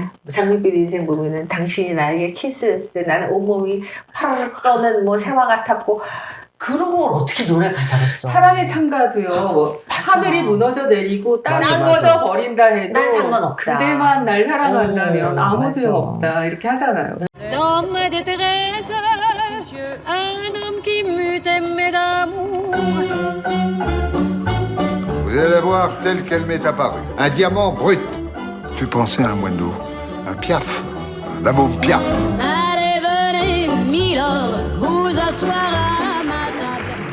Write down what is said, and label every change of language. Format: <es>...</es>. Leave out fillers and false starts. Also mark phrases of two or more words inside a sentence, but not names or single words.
<ko>장밋빛 인생 보면은 당신이 나에게 키스했을 때 나는 온몸이 파를 떠는 뭐 새와 같았고 그런 걸 어떻게 노래 가사로 써? 사랑의 창가도요. 뭐 하늘이 무너져 내리고 땅이 맞아. 꺼져 버린다 해도 난 상관없다. 그대만 날 사랑한다면 아무 맞아. 소용없다 이렇게 하잖아요.</ko> <fr>Dans ma détresse, un homme qui m'eût aimé d'amour. Vous allez la voir telle qu'elle m'est apparue. Un diamant brut. Tu pensais à un moineau, un piaf, un amour piaf. Allez, venez, Milord, vous asseoir à ma table.</fr>